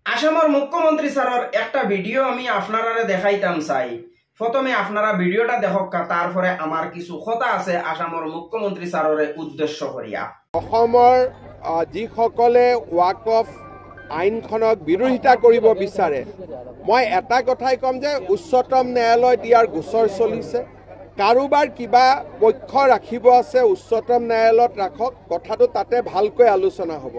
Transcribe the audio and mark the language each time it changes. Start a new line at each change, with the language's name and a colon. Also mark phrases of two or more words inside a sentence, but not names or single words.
Sylheti: আসামের মুখ্যমন্ত্রী স্যারের একটা ভিডিও আমি আপনারা দেখাইতাম চাই। প্রথমে আপনারা ভিডিওটা দেখক, তারপরে আমার কিছু কথা আছে আসামের মুখ্যমন্ত্রী স্যারের উদ্দেশ্য করিয়া।
Assamese: অসমৰ যিসকলে ওয়াকফ আইনখনক বিৰোধিতা কৰিব বিচাৰে, মই এটা কথাই ক'ম যে উচ্চতম ন্যায়ালয়ত ইয়াৰ গোচৰ চলিছে। কাৰোবাৰ কিবা পক্ষ ৰাখিব আছে উচ্চতম ন্যায়ালয়ত ৰাখক, কথাটো তাতে ভালকৈ আলোচনা হ'ব।